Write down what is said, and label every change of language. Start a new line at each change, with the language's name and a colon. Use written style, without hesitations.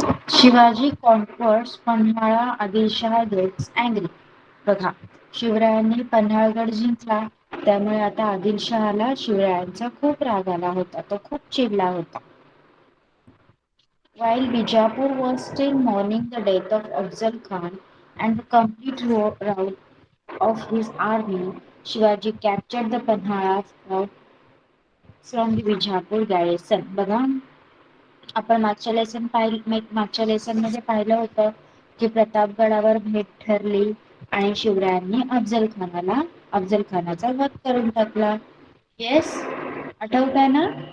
English: Shivaji conquers Panhala, Adilshah gets angry.
Marathi: बघा, शिवरायांनी पन्हाळगड जिंकला, त्यामुळे आता आदिलशहाला शिवरायांचा खूप राग आला होता, तो खूप चिडला होता.
English: While Bijapur was still mourning the death of Afzal Khan and the complete rout of his army, Shivaji captured the Panhala fort from the Bijapur garrison.
Marathi: बघा, आपण मागच्या लेसन मध्ये पाहिलं होतं की प्रतापगडावर भेट ठरली आणि शिवरायांनी अफजल खानाचा वध करून टाकला. येस, आठवतंय ना?